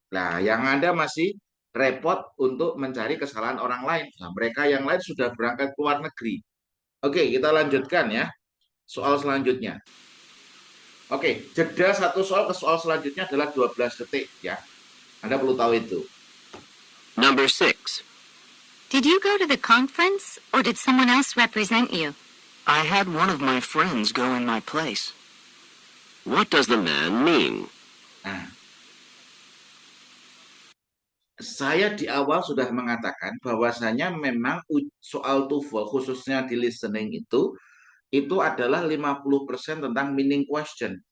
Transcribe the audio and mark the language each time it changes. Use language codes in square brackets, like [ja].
[id] Nah, yang Anda masih repot untuk mencari kesalahan orang lain. Nah, mereka yang lain sudah berangkat ke luar negeri. Oke, kita lanjutkan ya. Soal selanjutnya. Oke, jeda satu soal ke soal selanjutnya adalah 12 detik ya. Anda perlu tahu itu. [en] Number 6. Did you go to the conference, or did someone else represent you? I had one of my friends go in my place. What does the man mean? [id] Nah, saya di awal sudah mengatakan bahwasanya memang soal TOEFL khususnya di listening itu adalah 50% tentang meaning question.